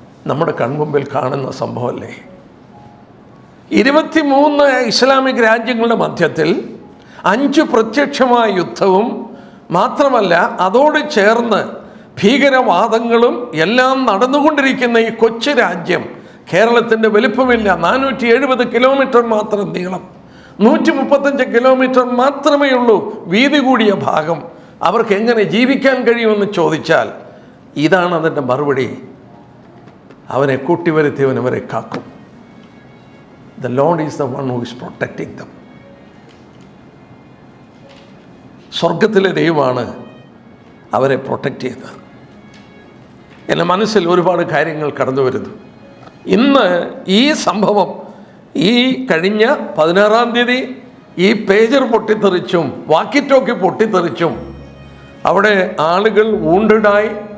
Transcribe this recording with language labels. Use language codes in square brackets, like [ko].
[ml] നമ്മുടെ കൺമുമ്പിൽ കാണുന്ന സംഭവമല്ലേ? 23 ഇസ്ലാമിക് രാജ്യങ്ങളുടെ മധ്യത്തിൽ 5 പ്രത്യക്ഷമായ യുദ്ധവും മാത്രമല്ല, അതോട് ചേർന്ന് ഭീകരവാദങ്ങളും എല്ലാം നടന്നുകൊണ്ടിരിക്കുന്ന ഈ കൊച്ചു രാജ്യം കേരളത്തിൻ്റെ വലിപ്പമില്ല. 470 കിലോമീറ്റർ മാത്രം നീളം, 135 കിലോമീറ്റർ മാത്രമേ ഉള്ളൂ വീതി കൂടിയ ഭാഗം. അവർക്ക് എങ്ങനെ ജീവിക്കാൻ കഴിയുമെന്ന് ചോദിച്ചാൽ ഇതാണ് അതിൻ്റെ മറുപടി. അവനെ കൂട്ടിവരുത്തിയവൻ അവരെ കാക്കും. [en] The Lord is the one who is protecting them. [ml] സ്വർഗത്തിലെ ദൈവമാണ് അവരെ പ്രൊട്ടക്റ്റ് ചെയ്യുന്നത്. എൻ്റെ മനസ്സിൽ ഒരുപാട് കാര്യങ്ങൾ കടന്നു വരുന്നു. ഇന്ന് ഈ സംഭവം, ഈ കഴിഞ്ഞ 16-ാം തീയതി ഈ പേജർ പൊട്ടിത്തെറിച്ചും വാക്കി ടോക്കി പൊട്ടിത്തെറിച്ചും അവിടെ ആളുകൾ വൂണ്ടഡായി.